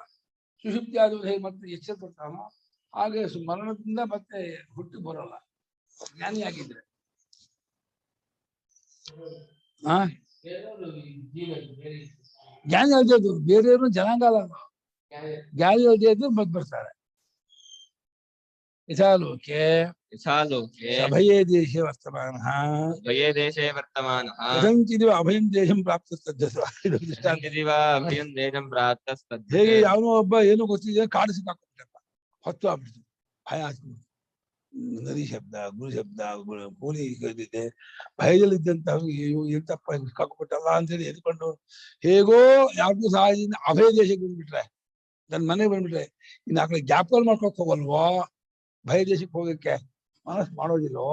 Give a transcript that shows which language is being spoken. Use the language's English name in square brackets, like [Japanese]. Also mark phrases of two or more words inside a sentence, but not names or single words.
[Kannada] ಸುಷುಪ್ತಿ ಆದವರು ಹೇಗೆ ಮತ್ತೆ ಎಚ್ಚರ ಪಡ್ತಾನೋ ಹಾಗೆ ಮರಣದಿಂದ ಮತ್ತೆ ಹುಟ್ಟಿ ಬರೋಲ್ಲ ಜ್ಞಾನಿ ಆಗಿದ್ರೆ. ಜ್ಞಾನಿ ಅಲ್ದೇ ಇದ್ರು ಬೇರೆಯವರು ಜನಾಂಗ ಅಲ್ಲ, ಜ್ಞಾನಿ ಅಲ್ದೇ ಇದ್ರು ಮತ್ತೆ ಬರ್ತಾರೆ. [Sanskrit] ಯಥಾಲೋಕೆ ಸಭಯೇ ದೇಶೇ ವರ್ತಮಾನಃ ಭಯೇ ದೇಶೇ ವರ್ತಮಾನಃ ಕಥಂಚಿದಿವ ಅಭಯಂ ದೇಶಂ ಪ್ರಾಪ್ತಸ್ತದ್ಧಸ್ವ. ಭಯಂ ದೇಶಂ ಪ್ರಾಪ್ತಸ್ತದ್ಧಸ್ವ. [Kannada] ಹೇಗೆ ಯಾವನೋ ಒಬ್ಬ ಏನೋ ಗೊತ್ತಿದೆ ಕಾಡು ಸಿಕ್ಕಾಕೊಂಡ್ಬಿಟ್ಟಪ್ಪ, ಹೊತ್ತು ಆಗ್ಬಿಡ್ತು, ಭಯ ಆಗ್ಬಿಡ್ತು. ನರಿ ಶಬ್ದ, ಗುರು ಶಬ್ದ, ಕೂಲಿ ಇದೆ, ಭಯದಲ್ಲಿದ್ದಂತ ಎಂತಪ್ಪ ಸಿಕ್ಕಾಕೊಂಡ್ಬಿಟ್ಟಲ್ಲ ಅಂತೇಳಿ ಎದ್ಕೊಂಡು ಹೇಗೋ ಯಾವ್ದು ಸಹಾಯದಿಂದ ಅಭಯ ದೇಶಕ್ಕೆ ಬಂದ್ಬಿಟ್ರೆ, ನನ್ನ ಮನೆಗೆ ಬಂದ್ಬಿಟ್ರೆ ಇನ್ನು ಆ ಕಡೆ ಜ್ಞಾಪಕ ಮಾಡ್ಕೊಕ್ ಹೋಗಲ್ವೋ, ಭಯ ದೇಶಕ್ಕೆ ಹೋಗಕ್ಕೆ ಮನಸ್ಸು ಮಾಡೋದಿಲ್ಲೋ.